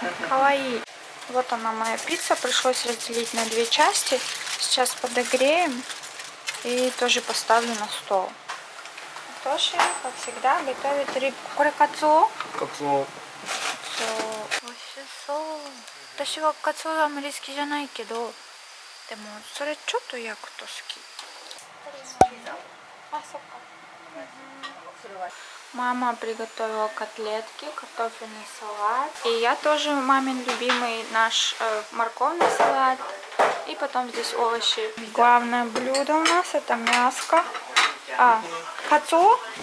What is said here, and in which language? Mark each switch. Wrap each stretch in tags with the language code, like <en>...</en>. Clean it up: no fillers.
<ru>Каваи. Вот она, моя пицца. Пришлось разделить на 2 части. Сейчас подогреем и тоже поставлю на стол. Тоши, как всегда, готовит рыбку.</ru> <ja>Коре кацуо? Кацуо. Ошисо. 私はカツオあんまり好きじゃないけど、でもそれちょっと焼くと好き。あ、そっか。</ja> <ru>Мама приготовила котлетки, картофельный салат. И я тоже мамин любимый наш морковный салат. И потом здесь овощи. Главное блюдо у нас это мяско. Кацуо.</ru>